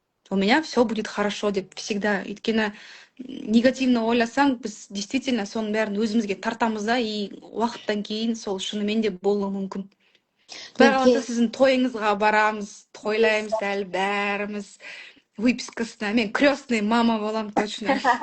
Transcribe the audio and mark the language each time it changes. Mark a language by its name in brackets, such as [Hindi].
[Russian] У меня все будет хорошо деп всегда. [Kazakh] Өйткені негативно ойласаң, біз действительно соның бәрін өзімізге тартамыз да, и уақыттан кейін сол шынымен де болуы мүмкін. Құдай қаласа сіздің тойыңызға барамыз, тойлаймыз әлі бәріміз. Выпискасына, мен крестный мама боламын точно.